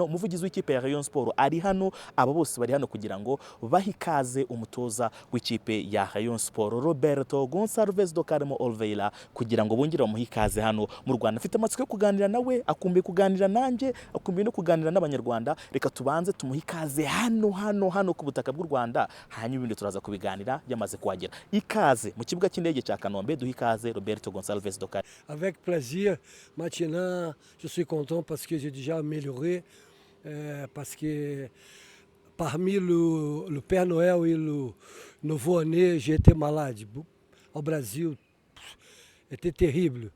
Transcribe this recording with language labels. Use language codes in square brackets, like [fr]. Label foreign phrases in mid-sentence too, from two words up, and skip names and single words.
[rw] Umuvugizi w'ikipe ya Rayon Sport ari hano. Aba bose bari hano kugira ngo bahe ikaze umutoza w'ikipe ya Rayon Sport Roberto Gonçalves do Carmo Oliveira kugira ngo bongere bamuhe ikaze hano mu Rwanda. Afite amatsiko yo kuganira nawe, akumbuye kuganira nanjye, akumbuye no kuganira n'abanyarwanda. Reka tubanze tumuhe ikaze hano ku butaka bw'u Rwanda, hanyuma ibindi turaza kubiganira yamaze kuhagera. Ikaze mu kibuga cy'indege cya Kanombe, duhe ikaze Roberto Gonçalves do Carmo. [fr] Avec plaisir. Maintenant, je suis content parce que j'ai déjà amélioré, parce que parmi le Père Noël et le nouveau-né, j'ai été malade. Au Brasil, était terrible.